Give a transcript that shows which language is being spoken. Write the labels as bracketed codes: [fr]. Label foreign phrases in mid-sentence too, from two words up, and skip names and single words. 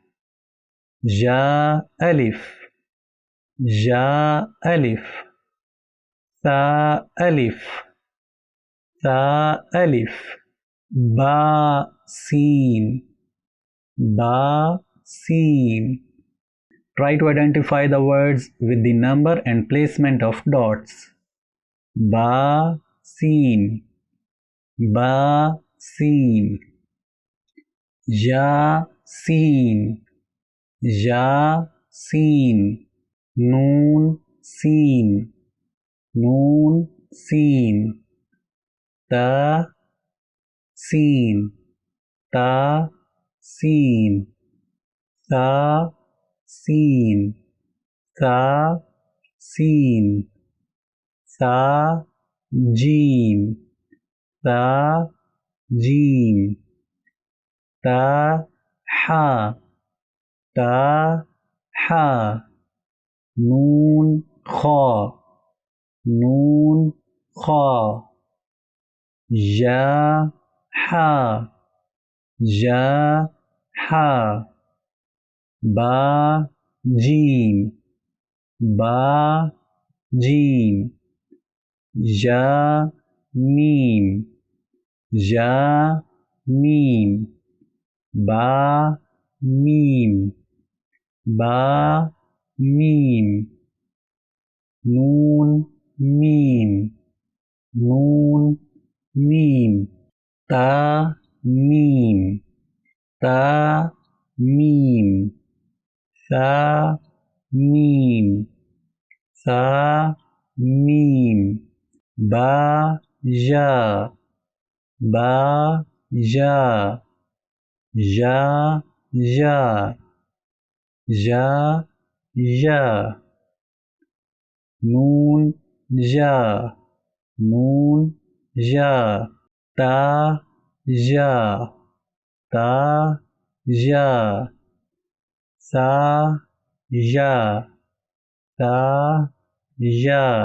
[ar] جا ألف. جا ألف. ثا ألف. ثا ألف. با سين. با سين. [en] Try to identify the words with the number and placement of dots. [ar] با سين. با سين. جا سين. جا سين. نون سين. نون سين. تا سين. تا سين. ثا سين. ثا سين. ثا جيم. ثا جيم. تا حا. تا حا. نون خا. نون خا. جا حا. جا حا. با جيم. با جيم. جا ميم. جا ميم. با ميم. با ميم. Noon تا ميم تا ميم ثا ميم ثا ميم با جا با جا جا جا جا جا نون جا نون جا تا جا تا جا سا جا تا جا